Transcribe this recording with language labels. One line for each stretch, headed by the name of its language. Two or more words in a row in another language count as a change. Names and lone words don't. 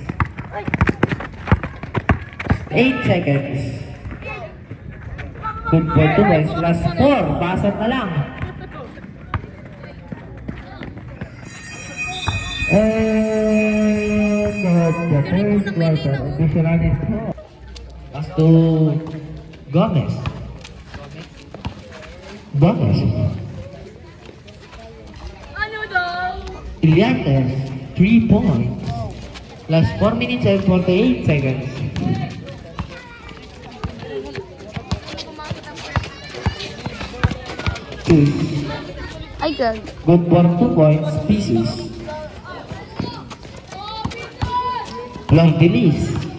English: 8 seconds. Good for 2 points. Last 4.
Filipino: Basat na lang.
English: And the third quarter. Additional is 4. Pass to Gomez. Gomez.
Filipino: Ano daw?
English: Iliantes. 3 points. Last 4 minutes and 48 seconds. Ay, gag. Good for 2 points. Pieces. Long release.